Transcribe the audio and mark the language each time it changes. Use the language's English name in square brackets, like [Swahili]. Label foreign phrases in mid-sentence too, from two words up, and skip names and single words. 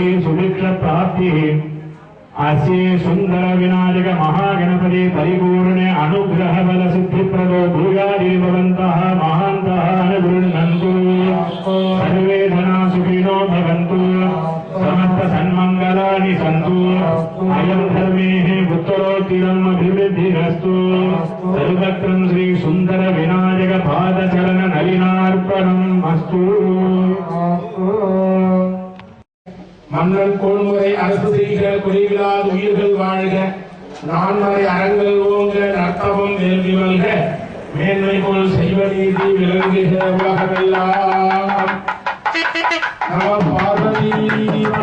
[Sanskrit] सुभिक्ष प्राप्तिः अस्य सुंदर विनायक महागणपति परिपूर्ण अनुग्रह बल सिद्धिप्रदो भूयादि भवन्तः महान्तः अनुगृह्णन्तु सर्वे जना सुखिनो भवन्तु समस्त सन्मंगलानि सन्तु अयं धर्मेः उत्तरोत्तरम् अभिवृद्धिरस्तु सर्वत्र श्री सुंदर विनायक पादचरण नलिनार्पणम् अस्तु [Tamil] மன்னன் கோன்முறை அரசு செய்க குறைவிலாத உயிர்கள் வாழ்க நான்மறை அறங்கள் ஓங்க நர்த்தவம் வேள்வி மல்க மேன்மை போல் செய்வ நீதி விளங்குக உலகமெல்லாம் நம பார்வதி